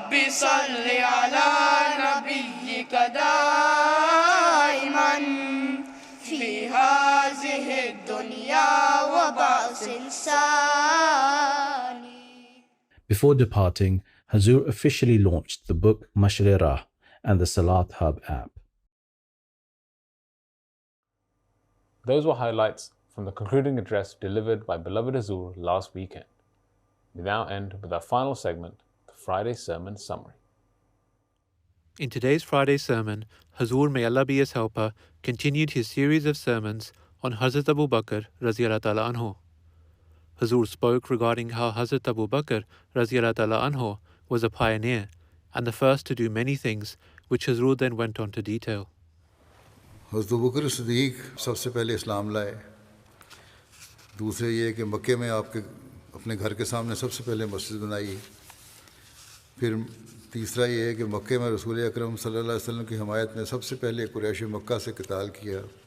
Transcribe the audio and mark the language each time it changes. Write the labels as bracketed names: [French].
[Arabic] صل على نبيك دائما في هذه الدنيا وبعث ثاني. [English] Before departing, Huzoor officially launched the book Mashal-e-Rah and the Salat Hub app. Those were highlights from the concluding address delivered by beloved Huzoor last weekend. We now end with our final segment, the Friday Sermon Summary. In today's Friday sermon, Huzoor, may Allah be his helper, continued his series of sermons on Hazrat Abu Bakr Radiyallahu Ta'ala Anhu. Huzoor spoke regarding how Hazrat Abu Bakr Radiyallahu Ta'ala Anhu was a pioneer and the first to do many things, which Huzoor then went on to detail. [Urdu] حضرت ابو بکر صدیق سب سے پہلے اسلام لائے. دوسرے یہ کہ مکے میں آپ کے اپنے گھر کے سامنے سب سے پہلے مسجد بنائی. پھر تیسرا یہ ہے کہ مکے میں رسول اکرم صلی اللہ علیہ وسلم کی حمایت میں سب سے پہلے قریش مکہ سے قتال کیا.